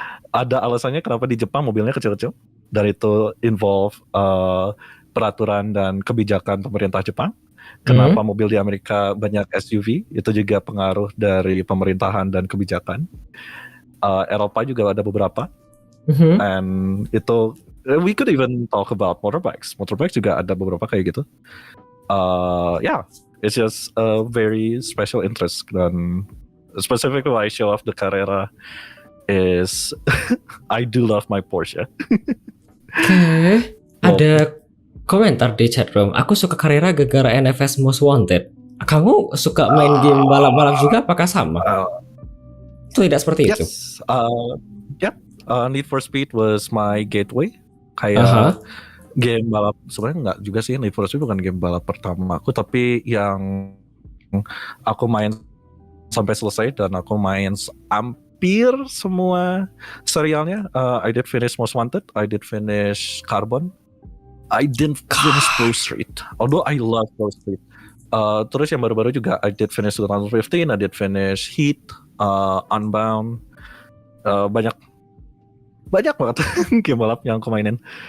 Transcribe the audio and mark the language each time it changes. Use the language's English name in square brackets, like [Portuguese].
[Indonesian] Ada alasannya kenapa di Jepang mobilnya kecil-kecil, dan itu involve peraturan dan kebijakan pemerintah Jepang. Kenapa mobil di Amerika banyak SUV, itu juga pengaruh dari pemerintahan dan kebijakan. Eropa juga ada beberapa, [English] and itu we could even talk about motorbikes. [Indonesian] Motorbikes juga ada beberapa kayak gitu. [English] Yeah, it's just a very special interest. Dan specifically why I show off the Carrera is I do love my Porsche. [Indonesian] Oke. Ada komentar di chat room. Aku suka Carrera gara-gara NFS Most Wanted. Kamu suka main game balap-balap juga? Apakah sama? Tidak seperti itu. [English] Yes. Need for Speed was my gateway. [Indonesian] Kayak game balap, sebenarnya nggak juga sih, Need for Speed bukan game balap pertama aku, tapi yang aku main sampai selesai dan aku main hampir semua serialnya. [English] I did finish Most Wanted, I did finish Carbon, I didn't finish Pro Street, although I love Pro Street. [Indonesian] Terus yang baru-baru juga [English] I did finish 2015, I did finish Heat, [Indonesian] Unbound, banyak banget game balap yang aku mainin.